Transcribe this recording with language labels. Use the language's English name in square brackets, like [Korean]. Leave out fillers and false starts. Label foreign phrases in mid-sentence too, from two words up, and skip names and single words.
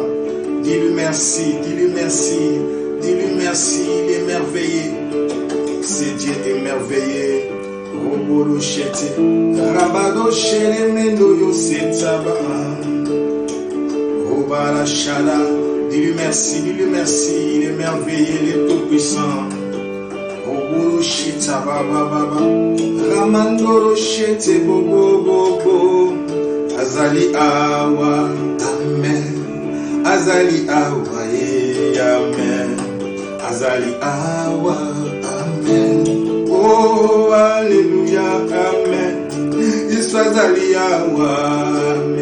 [French] Dis-lui merci, dis-lui merci, dis-lui merci, il est merveilleux. C'est Dieu est merveilleux. Dis-lui merci, il est merveilleux, il est tout puissant. Ramandoro shete bobo bobo. [Lingala] Azali awa, amen. Azali awa, amen. Azali awa, amen. Oh, alléluia, amen. Yesu azali awa, amen.